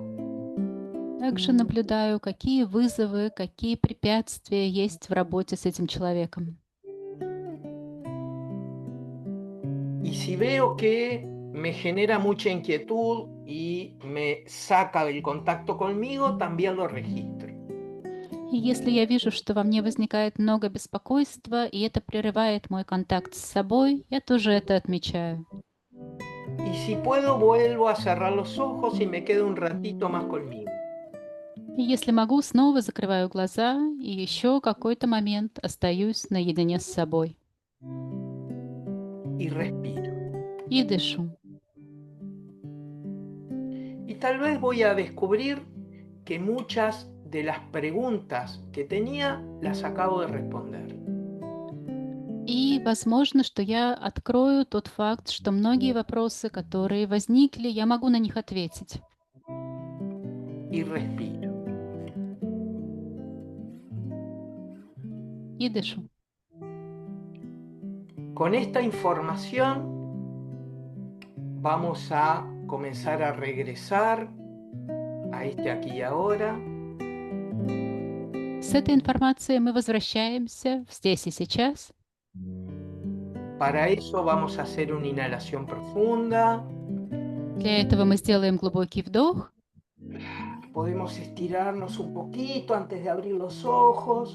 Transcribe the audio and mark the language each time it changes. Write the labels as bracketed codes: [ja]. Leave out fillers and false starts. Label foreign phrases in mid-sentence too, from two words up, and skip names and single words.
[ru] Также наблюдаю, какие вызовы, какие препятствия есть в работе с этим человеком. [es] Y si veo que me genera mucha inquietud y me saca del contacto conmigo, también lo registro. [ru] И если я вижу, что во мне возникает много беспокойства, и это прерывает мой контакт с собой, я тоже это отмечаю. [es] Y si puedo, vuelvo a cerrar los ojos y me quedo un ratito más conmigo. [ru] И если могу, снова закрываю глаза и еще какой-то момент остаюсь наедине с собой [es] Y respiro. [ru] и дышу. [es] Y tal vez voy a descubrir que muchas de las preguntas que tenía las acabo de responder. [ru] И возможно, что я открою тот факт, что многие вопросы, которые возникли, я могу на них ответить. [es] Y respiro. [ru] И дышу. [es] Con esta información vamos a comenzar a regresar a este aquí y ahora. [ru] С этой информацией мы возвращаемся в здесь и сейчас. [es] Para eso vamos a hacer una inhalación profunda. [ru] Для этого мы сделаем глубокий вдох. [es] Podemos estirarnos un poquito antes de abrir los ojos.